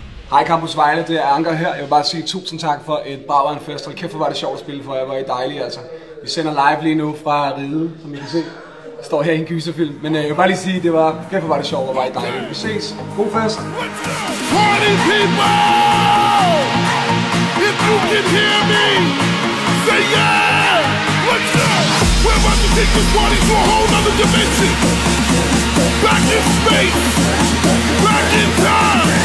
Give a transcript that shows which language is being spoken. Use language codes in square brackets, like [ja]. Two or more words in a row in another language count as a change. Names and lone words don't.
[da] Hej Campus Vejle, det er Anker her. Jeg vil bare sige tusind tak for et Brabrand Fest. Hold kæft, hvor var det sjovt at spille for jer, hvor I dejlige altså. Vi sender live lige nu fra Ride, som I kan se. Jeg står her i en gyserfilm, men jeg vil bare lige sige, det var kæft, hvor var det sjovt, hvor var I dejlige. Vi ses. God fest! [en] Party people! If you can hear me, say yeah! Let's go! We're about to take this party to a whole nother dimension. Back in space, back in time.